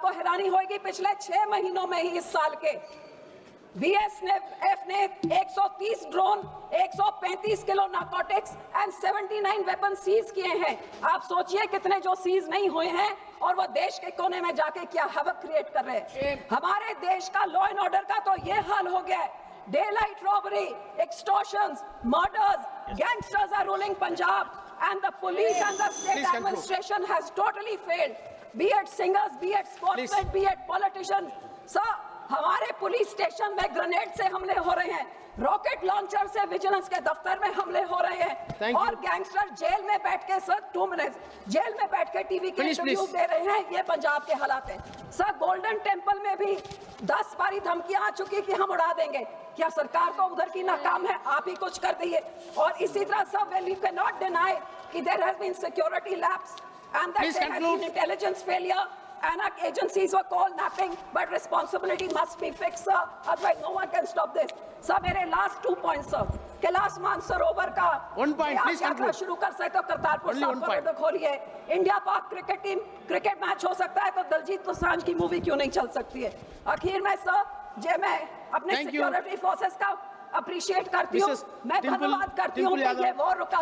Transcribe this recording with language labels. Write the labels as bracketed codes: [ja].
[hi] आपको हैरानी होगी, पिछले 6 महीनों में ही इस साल के बीएसएफ ने 130 drone, 135 kilo narcotics and 79 weapon seize किए हैं। आप सोचिए कितने जो सीज नहीं हुए हैं और वो देश के कोने में जाके क्या हैवक क्रिएट कर रहे हैं। हमारे देश का लॉ एंड ऑर्डर का तो ये हाल हो गया है, [en] Day light robbery, extortions, murders, gangsters are ruling Punjab and the police and the state Please conclude. administration has totally failed. Be it singers, be it sportsmen, be it politicians. [hi] Sir, हमारे police station में grenade से हमले हो रहे हैं, rocket launcher से vigilance के दफ्तर में हमले हो रहे हैं, और गैंगस्टर जेल में बैठ के सर 2 मिनट जेल में बैठ के टीवी के इंटरव्यू दे रहे हैं। ये पंजाब के हालात हैं। सर, गोल्डन टेम्पल में भी 10 बारी धमकियां आ चुकी कि हम उड़ा देंगे। क्या सरकार को उधर की नाकाम है? आप ही कुछ कर दिए। और इसी तरह sir, [en] Well you can not deny कि there has been security lapse and that there has been intelligence failure and our agencies were called napping, but responsibility must be fixed, sir. Otherwise, no one can stop this. Sir, मेरे last 2 points, sir. [hi] Kailash Mansarovar का [en] 1 point, please conclude. [hi] शुरू कर सकते हो, करतारपुर साहिब खोलिए। India पाक cricket team cricket match हो सकता है तो दलजीत दोसांझ की मूवी क्यों नहीं चल सकती है? आखिर में सर, मैं अपने सिक्योरिटी फोर्सेस का अप्रिशिएट करती हूँ, मैं धन्यवाद करती हूँ कि ये वॉर रुका।